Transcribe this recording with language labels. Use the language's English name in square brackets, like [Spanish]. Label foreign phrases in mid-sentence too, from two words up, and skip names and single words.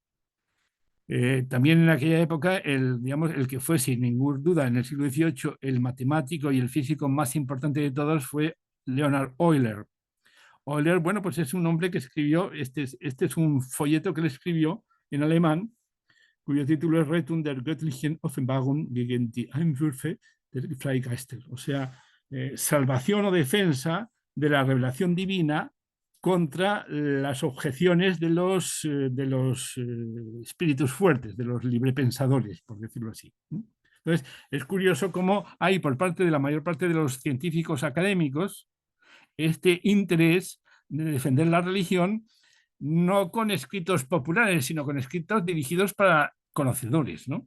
[Spanish] También en aquella época, digamos, el que fue sin ninguna duda en el siglo XVIII el matemático y el físico más importante de todos fue Leonhard Euler. Euler, bueno, pues es un hombre que escribió, este es un folleto que él escribió en alemán, cuyo título es Rettung der göttlichen Offenbarung gegen die Einwürfe der Freigeister, o sea, salvación o defensa de la revelación divina contra las objeciones de los espíritus fuertes, de los librepensadores, por decirlo así. Entonces, es curioso cómo hay por parte de la mayor parte de los científicos académicos este interés de defender la religión, no con escritos populares, sino con escritos dirigidos para conocedores, ¿no?